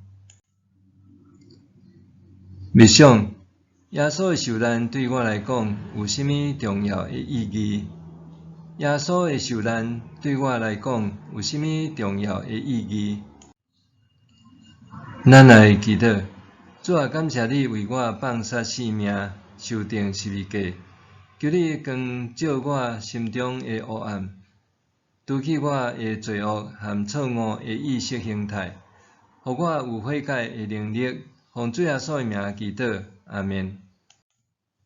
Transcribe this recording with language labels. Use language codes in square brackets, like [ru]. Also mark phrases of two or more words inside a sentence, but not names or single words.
[nan] 未想，耶稣的受难对我来讲有甚物重要的意义？耶稣的受难对我来讲有甚物重要的意义？咱来祈祷，主啊，感谢你为我放下性命，受定十字架。求你光照我心中的黑暗，除去我的罪恶和错误的意识形态，互我有悔改的能力。奉主耶稣的名祈祷，阿们。